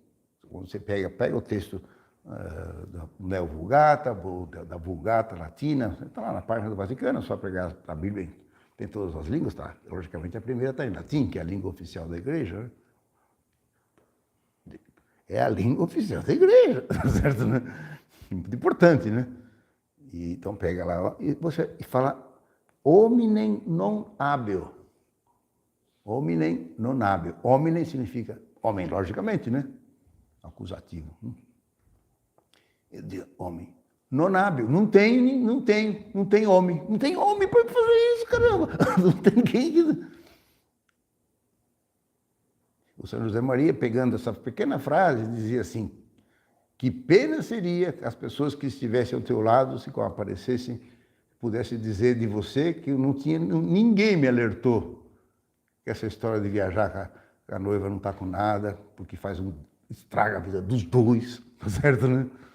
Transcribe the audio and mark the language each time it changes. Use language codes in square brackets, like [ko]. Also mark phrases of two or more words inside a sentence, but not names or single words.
[pt] Quando você pega o texto da Neo Vulgata, da Vulgata Latina, está lá na página do Vaticano, é só pegar a Bíblia, tem todas as línguas, tá? Logicamente a primeira está em latim, que é a língua oficial da igreja, né? É a língua oficial da igreja, certo? Né? Muito importante, né? E, então pega lá e você fala [la] hominem non habeo. Hominem non habeo. [pt] Hominem significa homem, logicamente, né? Acusativo. Eu digo homem. [la] Non habeo. [pt] Não tem homem. Não tem homem para fazer isso, caramba. Não tem ninguém. O São José Maria, pegando essa pequena frase, dizia assim, que pena seria as pessoas que estivessem ao teu lado, se aparecessem, pudessem dizer de você que ninguém me alertou que essa história de viajar com a noiva não está com nada, porque estraga a vida dos dois, tá certo, né?